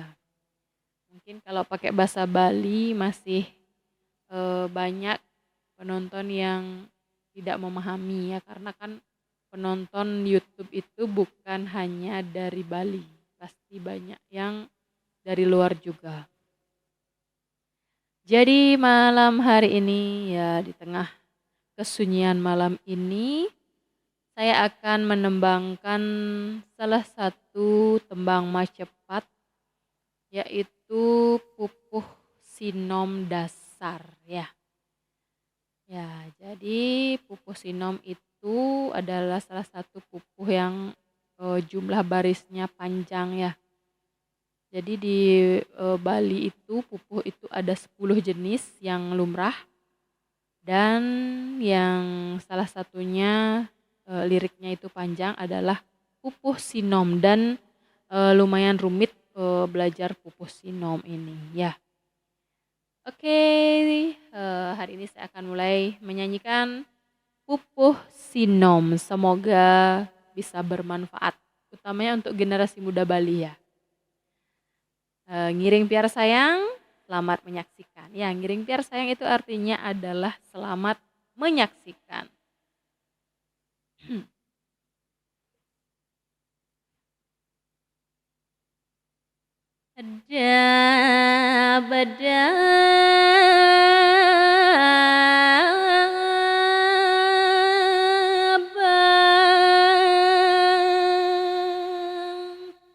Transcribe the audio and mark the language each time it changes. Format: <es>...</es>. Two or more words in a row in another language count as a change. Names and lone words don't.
<id>Mungkin kalau pakai bahasa Bali masih banyak penonton yang tidak memahami ya, karena kan penonton YouTube itu bukan hanya dari Bali, pasti banyak yang dari luar juga. Jadi malam hari ini ya, di tengah kesunyian malam ini saya akan menembangkan salah satu tembang macepat, yaitu pupuh sinom dasar ya. Ya, jadi pupuh sinom itu adalah salah satu pupuh yang jumlah barisnya panjang ya. Jadi di Bali itu pupuh itu ada 10 jenis yang lumrah, dan yang salah satunya liriknya itu panjang adalah pupuh sinom, dan lumayan rumit belajar pupuh sinom ini ya. Oke, hari ini saya akan mulai menyanyikan pupuh sinom. Semoga bisa bermanfaat, utamanya untuk generasi muda Bali ya.</id> <ban>Ngiring piar sayang, selamat menyaksikan.</ban> <id>Ya,</id> <ban>ngiring piar sayang</ban> <id>itu artinya adalah selamat menyaksikan. Ada badabang,</id>